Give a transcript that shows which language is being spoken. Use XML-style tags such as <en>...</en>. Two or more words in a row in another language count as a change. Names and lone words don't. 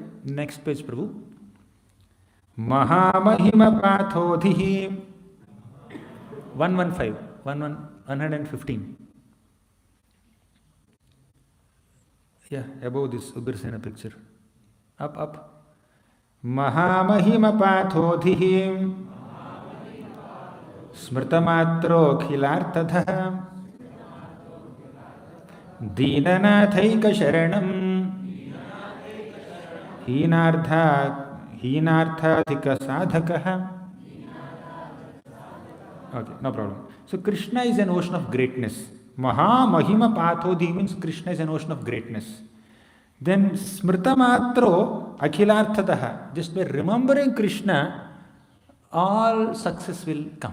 <en>Next page, Prabhu.</en> <sa>Mahamahima pathodhihi.</sa> <en>115. 115. Yeah, above this Ugrasena picture. Up.</en> <sa>Mahamahima pathodhihi. Smrtamatro khilartadha. Deenanathaika sharanam. Heenarthadhika sadhakaha.</sa> <en>Okay, no problem. So Krishna is an ocean of greatness.</en> <sa>Mahamahima pathodhi</sa> <en>means Krishna is an ocean of greatness.</en> <sa>Then smrtamatro akhilarthataha.</sa> <en>Just by remembering Krishna, all success will come.</en>